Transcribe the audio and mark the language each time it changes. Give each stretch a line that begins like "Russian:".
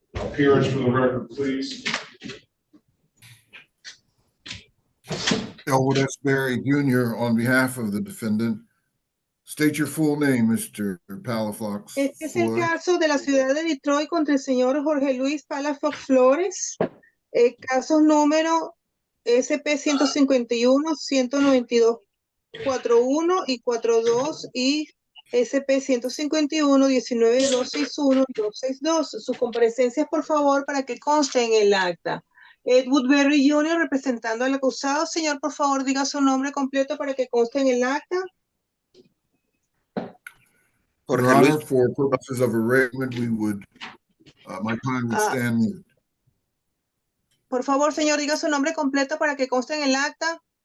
English: Appearance for the record, please. Elwood S. Berry Jr. on behalf of the defendant. State your full name, Mr. Palafox.
Spanish: Este es el caso de la ciudad de Detroit contra el señor Jorge Luis Palafox Flores. Casos número SP 151-192-41 y 42 y SP 151-19-261 y 262. Sus comparecencias, por favor, para que conste en el acta. Edward Berry Jr. representando al acusado. Señor, por favor, diga su nombre completo para que conste en el acta.
English: Your Honor, for purposes of arraignment, we would, my client would stand mute.
Spanish: Por favor, señor, diga su nombre completo para que conste en el acta.